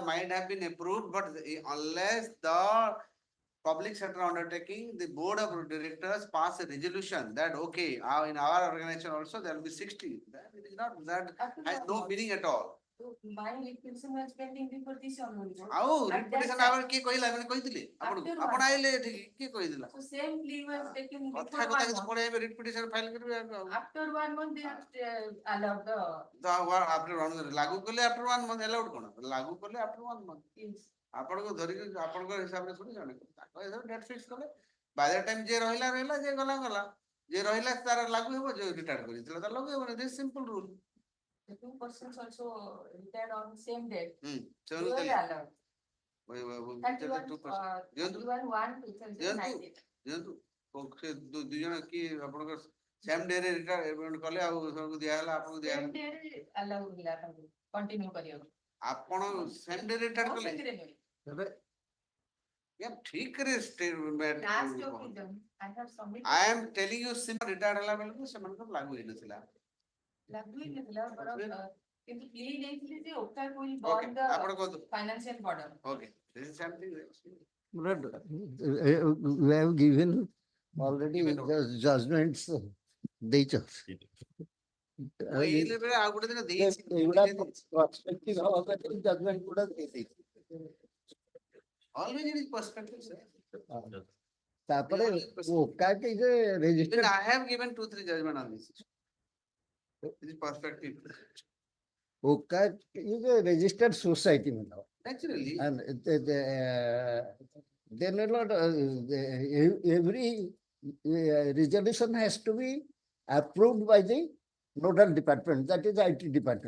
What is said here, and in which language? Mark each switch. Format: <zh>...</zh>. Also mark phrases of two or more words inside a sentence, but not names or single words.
<en>might have been approved, but unless the public sector undertaking, the board of directors pass a resolution that, okay, in our organization also there will be 60. That it is not, that After has that no month. meaning at all. So my requisition was pending before this only.</en> <or>ଆଉ</or> <en>At that reputation time-</en> <or>ଆପଣ କିଏ କହିଲା ମାନେ କହିଥିଲେ ଆପଣଙ୍କୁ</or> <en>After</en> <or>ଆପଣ</or> <en>one.</en> <or>ଆଇଲେ ଏଠିକି କିଏ କହିଥିଲା</or> <en>So same plea was taken</en> <or>କଥା</or> <en>before</en> <or>କଥା</or> <en>1</en> <or>କିଛି</or> <en>month.</en> <or>ପଳେଇବେ</or> <en>reputation file</en> <or>କରିବେ ଆଉ</or> <en>After 1 month, they have allowed the. after 1 month</en> <or>ଲାଗୁ କଲେ</or> <en>after 1 month allowed</en> <or>କଣ ଲାଗୁ କଲେ</or> <en>after 1 month Yes.</en> <or>ଆପଣଙ୍କୁ ଧରିକି ଆପଣଙ୍କ ହିସାବରେ ଶୁଣି ଜଣେ ତାଙ୍କ ହିସାବରେ</or> <en>date fix</en> <or>କଲେ</or> <en>by the time</en> <or>ଯିଏ ରହିଲା ଯିଏ ଗଲା ଯିଏ ରହିଲା ତାର ଲାଗୁ ହେବ ଯିଏ ରିଟାୟାର୍ଡ କରିଥିଲା ତାର ଲାଗୁ ହେବନି</or> <en>this simple rule The 2 persons also retired on same date.</en> <or>ସେମାନେ</or> <en>They were</en> <or>ଦେଲେ</or> <en>allowed. 31/1/2019.</en> <or>ଦିଅନ୍ତୁ ସେ ଦୁଇ ଜଣ କି ଆପଣଙ୍କର</or> <en>same day</en> <or>ରେ ରିଟାୟାର୍ଡ କଲେ ଆଉ ସେମାନଙ୍କୁ ଦିଆହେଲା ଆପଣଙ୍କୁ</or> <en>Same</en> <or>ଦିଆହେଲା day ରେ allow ହେଲା ତାଙ୍କୁ continue କରିବାକୁ. ଆପଣ</or> <en>same day retired</en> <or>ମୋ କଲେ ସେଥିରେ ନୁହେଁ। ଠିକ ରେ</or> <en>Last occasion, I have submitted. I am telling you simple</en> <or>ରିଟାୟାର୍ଡ ହେଲା ବେଳକୁ ସେମାନଙ୍କର ଲାଗୁ ହେଇନଥିଲା ଲାଗୁ ହେଇନଥିଲା, କିନ୍ତୁ plea ଦେଇଥିଲି ଯେ OCA will</or> <en>Okay, bond</en> <or>ଆପଣ କୁହନ୍ତୁ</or> <en>the financial burden. okay this is something But we have given already the judgments ଦେଇଛ</en> <or>ଏଇ ଲେଭେଲ ଆଉ ଗୋଟେ ଦିନ ଦେଇଛି ଏଗୁଡା perspective ହବା ପାଇଁ judgment ଗୁଡା ଦେଇଦେଇଛି</or> <en>always it is perspective sir</en> <or>ତାପରେ OCA କି ଯେ</or> <en>even registered I have given 2-3 judgment on this this is perspective OCA is a registered society now. naturally And then a lot every resolution has to be approved by the nodal department, that is IT department.</en>